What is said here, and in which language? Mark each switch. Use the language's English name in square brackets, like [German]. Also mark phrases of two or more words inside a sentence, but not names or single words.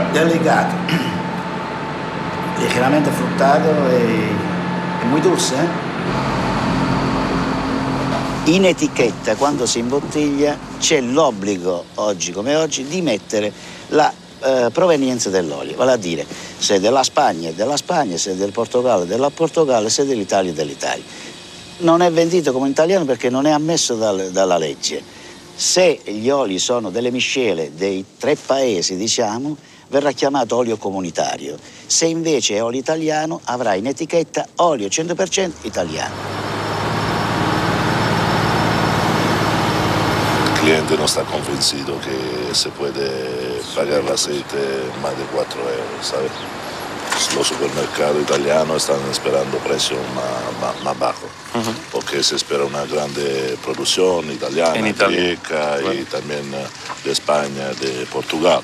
[Italian] Delicato. Ligeramente fruttato e [Spanish] muy dulce. [Italian] In etichetta, quando si imbottiglia, c'è l'obbligo, oggi come oggi, di mettere la provenienza dell'olio. Vale a dire, se è della Spagna è della Spagna, se è del Portogallo è del Portogallo, se è dell'Italia è dell'Italia. Non è vendito come italiano perché non è ammesso dalla legge. Se gli oli sono delle miscele dei 3 paesi, diciamo, verrà chiamato olio comunitario. Se invece è olio italiano, avrà in etichetta olio 100% italiano. [Spanish] El cliente no está convencido que se puede pagar el aceite más de 4 euros, ¿sabes? Los supermercados italianos están esperando precios más bajos, porque se espera una grande producción italiana, griega y también de España, de Portugal.